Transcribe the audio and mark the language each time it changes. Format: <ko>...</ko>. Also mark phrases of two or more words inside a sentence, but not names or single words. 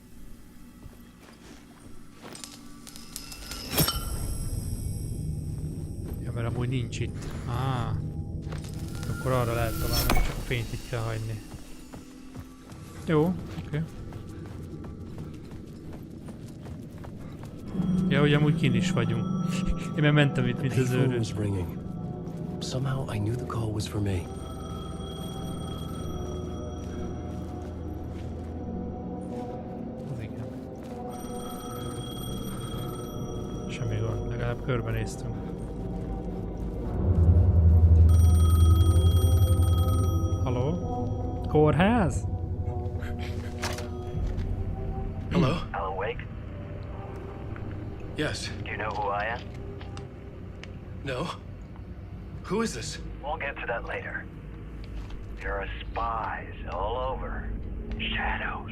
<hu>Ja, mert amúgy nincs itt. Akkor arra lehet tovább menni, csak a fényt itt kell hagyni. Jó, oké. Ja, hogy amúgy kint is vagyunk. Én már mentem itt, mint az őrült.</hu> <en>Somehow I knew the call was for me.</en> <hu>Semmi gond, legalább körbenéztünk. Halló? Kórház?</hu> <en>Hello? Alan Wake? Yes. Do you know who I am? No. Who is this? We'll get to that later. There are spies all over. Shadows.</en>